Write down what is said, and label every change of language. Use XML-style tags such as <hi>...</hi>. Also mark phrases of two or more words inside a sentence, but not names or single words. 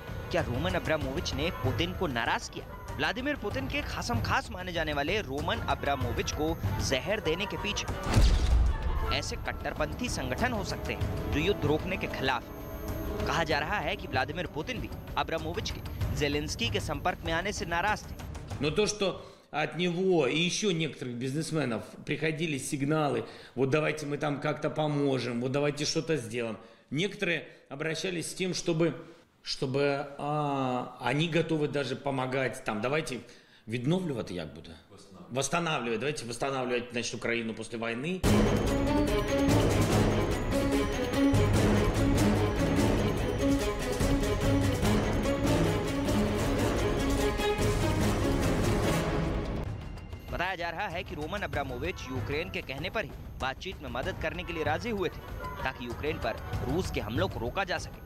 <hi>क्या रोमन अब्रामोविच ने पुतिन को नाराज किया? व्लादिमीर पुतिन के खासम खास माने जाने वाले रोमन अब्रामोविच को जहर देने के पीछे ऐसे कट्टरपंथी संगठन हो सकते हैं जो युद्ध रोकने के खिलाफ। कहा जा रहा है कि व्लादिमीर पुतिन भी अब्रामोविच के ज़ेलेंस्की के संपर्क में आने से नाराज थे।</hi> <ru>Но то, что от него и еще некоторых бизнесменов приходили сигналы, вот давайте мы там как-то поможем, вот давайте что-то сделаем. Некоторые обращались с тем, чтобы они готовы даже помогать там, давайте</ru> <uk>відновлювати, як буде?</uk> <ru>Восстанавливать, давайте восстанавливать, значит, Украину после войны.</ru> <hi>बताया जा रहा है कि रोमन अब्रामोविच यूक्रेन के कहने पर ही बातचीत में मदद करने के लिए राजी हुए थे ताकि यूक्रेन पर रूस के हमलों को रोका जा सके।</hi>